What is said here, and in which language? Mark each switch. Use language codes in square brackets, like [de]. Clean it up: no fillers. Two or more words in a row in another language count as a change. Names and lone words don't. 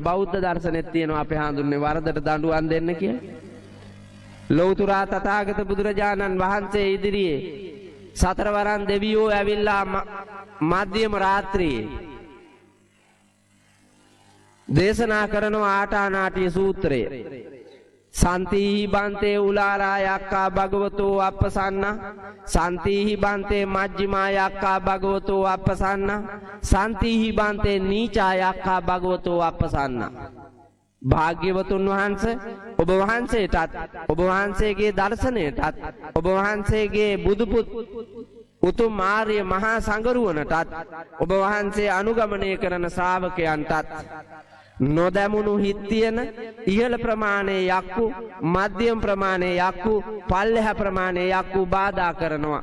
[si] බෞද්ධ දර්ශනෙත් තියෙනවා අපි හඳුන්නේ වරදට දඬුවම් දෙන්න කියලා. ලෞතුරා තථාගත බුදුරජාණන් වහන්සේ ඉදිරියේ සතරවරන් දෙවියෝ ඇවිල්ලා මධ්‍යම රාත්‍රියේ දේශනා කරනවා ආටානාටිය සූත්‍රය. [pi] සන්තිහි බන්තේ උලාරා යක්කා භගවතෝ අප්පසන්න, සන්තිහි බන්තේ මජ්ක්‍ධිමා යක්කා භගවතෝ අප්පසන්න, සන්තිහි බන්තේ නීචා යක්කා භගවතෝ අප්පසන්න. [si] භාග්‍යවතුන් වහන්සේ ඔබ වහන්සේටත් ඔබ වහන්සේගේ දර්ශනයටත් ඔබ වහන්සේගේ බුදුපුත් උතුම් ආර්ය මහා සංඝරුවනටත් ඔබ වහන්සේ අනුගමනය කරන ශ්‍රාවකයන්ටත් නොදැමුණු හිත් තියෙන ඉහළ ප්‍රමාණයේ යක්කු මධ්‍යම ප්‍රමාණයේ යක්කු පල්ලෙහා ප්‍රමාණයේ යක්කු බාධා කරනවා.